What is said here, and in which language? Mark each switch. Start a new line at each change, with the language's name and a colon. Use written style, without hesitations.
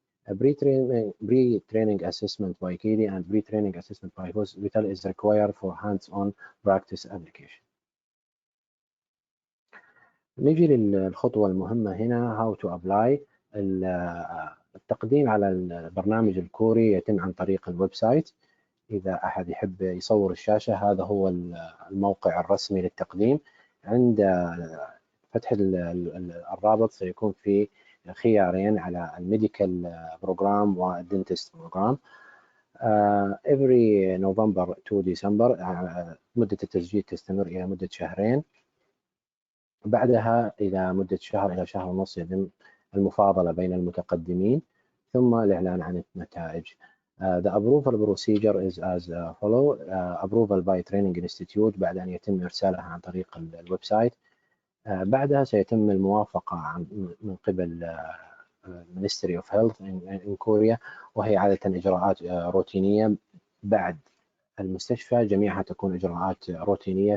English: A pre-training assessment by KIDI and pre-training assessment by hospital is required for hands-on practice application.
Arabic: نيجي للخطوة المهمة هنا
English: how to apply.
Arabic: التقديم على البرنامج الكوري يتم عن طريق الويب سايت. إذا أحد يحب يصور الشاشة، هذا هو الموقع الرسمي للتقديم. عند فتح الرابط سيكون في خيارين على الميديكال بروجرام والدنتست بروجرام.
English: Every November to December
Arabic: مدة التسجيل تستمر إلى مدة 2 شهر. بعدها إلى مدة 1 شهر إلى 1.5 شهر يتم المفاضلة بين المتقدمين ثم الإعلان عن النتائج.
English: The approval procedure is as follow. Approval by Training Institute
Arabic: بعد أن يتم إرسالها عن طريق الويب سايت. بعدها سيتم الموافقة من قبل
English: Ministry of Health in Korea،
Arabic: وهي عادة إجراءات روتينية. بعد المستشفى جميعها تكون إجراءات روتينية.